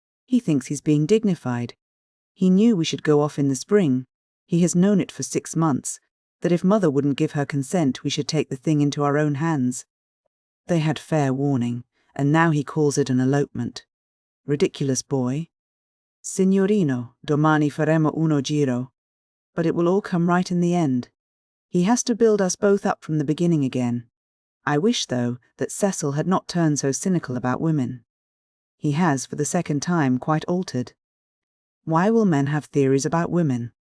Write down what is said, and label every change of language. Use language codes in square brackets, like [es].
[en] He thinks he's being dignified. He knew we should go off in the spring. He has known it for 6 months, that if Mother wouldn't give her consent we should take the thing into our own hands. They had fair warning, and now he calls it an elopement. Ridiculous boy. [it] Signorino, domani faremo uno giro. [en] But it will all come right in the end. He has to build us both up from the beginning again. I wish, though, that Cecil had not turned so cynical about women. He has, for the second time, quite altered. Why will men have theories about women?